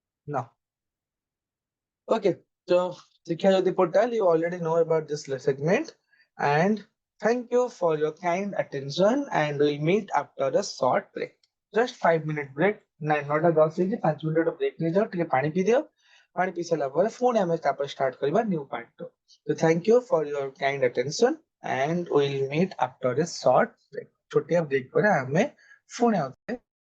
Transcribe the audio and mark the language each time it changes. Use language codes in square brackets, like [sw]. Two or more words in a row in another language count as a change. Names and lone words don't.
[en] now. Okay, so Shiksha Jyoti portal, you already know about this segment, and thank you for your kind attention, and we'll meet after a short break. Just 5 minute break. [or] 9:10 ହେଇଛି [en] 5 minute break [or] ନେଇଯାଅ, ଟିକେ ପାଣି ପିଇ ଦିଅ, ପାଣି ପିଇ ସାରିଲା ପରେ ପୁଣି ଆମେ ତାପରେ start କରିବା [en] new part 2. So thank you for your kind attention, and we'll meet after a short break. [or] ଛୋଟିଆ break ପରେ ଆମେ ପୁଣି ଆଉ